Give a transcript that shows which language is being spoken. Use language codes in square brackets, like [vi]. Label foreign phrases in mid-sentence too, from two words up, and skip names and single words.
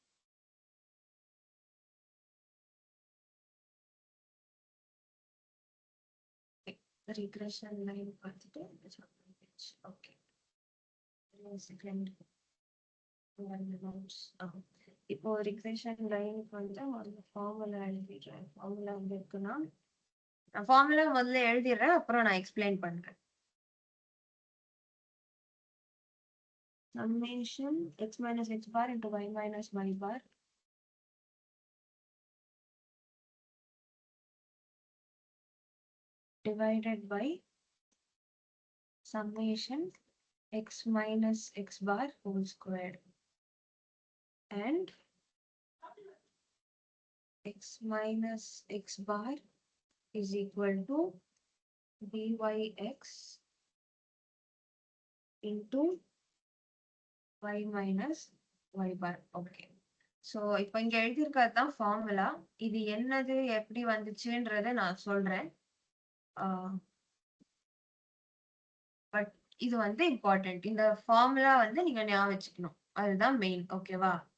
[en] regression line [ta] பார்த்துட்டு [en] okay second [ta] இப்போ ரிக்ரெஷன் லைனுக்கு வந்து முதல்ல ஃபார்முலா எழுதிடுறேன். ஃபார்முலா வந்து இருக்குன்னா நான் ஃபார்முலா முதல்ல எழுதிடுறேன், அப்புறம் நான் எக்ஸ்பிளைன் பண்றேன். [en] Summation x minus x bar into y minus y bar divided by summation x minus x bar whole squared and x minus x bar is equal to byx into y minus y bar. Okay. [ta] So இப்போ இங்க எழுதியிருக்கிறது தான் ஃபார்முலா. இது என்னது எப்படி வந்துச்சுன்றத நான் சொல்றேன். பட் இது வந்து இம்பார்ட்டன்ட். இந்த ஃபார்முலா வந்து நீங்க ஞாபகம் வச்சுக்கணும், அதுதான் மெயின். ஓகேவா?